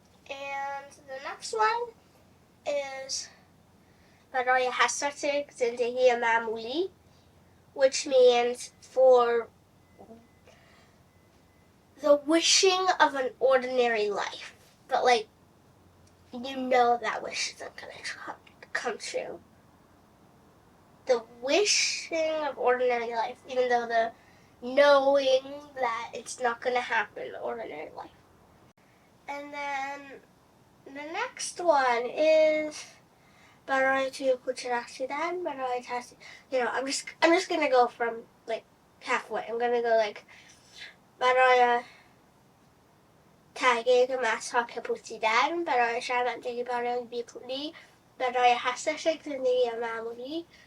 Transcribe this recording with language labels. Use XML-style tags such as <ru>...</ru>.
<en>And the next one is</en> <fa>برای حسرت زندگی معمولی,</fa> <en>which means for the wishing of an ordinary life, but like you know that wish isn't gonna come true. The wishing of ordinary life, even though the knowing that it's not gonna happen in ordinary life. And then the next one is</en> <fa>برای توی کوچه رقصیدن برای ترسید.</fa> <en>I'm just gonna go from like halfway. I'm gonna go like</en> <fa>برای تحقیق مغزها که پوسیدن، برای شرمندگی، برای بیپولی، برای حسش زندگی معمولی.</fa>